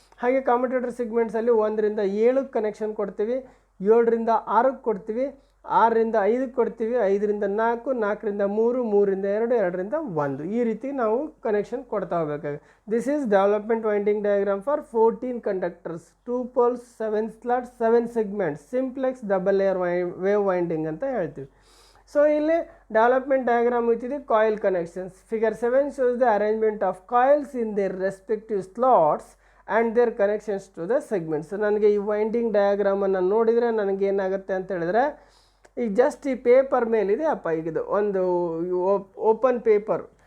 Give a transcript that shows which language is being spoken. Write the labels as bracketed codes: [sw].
[kn] ಹಾಗೆ commutator ಸಿಗ್ಮೆಂಟ್ಸಲ್ಲಿ 1ರಿಂದ 7ಕ್ಕೆ connection ಕೊಡ್ತೀವಿ, 7ರಿಂದ 6ಕ್ಕೆ ಕೊಡ್ತೀವಿ, 6ರಿಂದ 5ಕ್ಕೆ ಕೊಡ್ತೀವಿ, 5ರಿಂದ 4, 4ರಿಂದ 3, 3ರಿಂದ 2, 2ರಿಂದ 1 ಈ ರೀತಿ ನಾವು ಕನೆಕ್ಷನ್ ಕೊಡ್ತಾ ಹೋಗಬೇಕಾಗುತ್ತೆ. [en] this is development winding diagram for 14 conductors, 2 poles, 7 slots, 7 segments, simplex double layer wave winding [kn] ಅಂತ ಹೇಳ್ತೀವಿ. ಸೊ ಇಲ್ಲಿ development diagram ಇತ್ತಿದೆ coil connections. [en] Figure 7 shows the arrangement of coils in their respective slots and their connections to the segments. [kn] ನನಗೆ ಈ winding ಡಯಾಗ್ರಾಮನ್ನು ನೋಡಿದರೆ ನನಗೇನಾಗುತ್ತೆ ಅಂತ ಹೇಳಿದ್ರೆ, ಈಗ just ಈ ಪೇಪರ್ ಮೇಲಿದೆ ಅಪ್ಪ, ಈಗಿದು ಒಂದು ಓಪನ್ ಪೇಪರ್.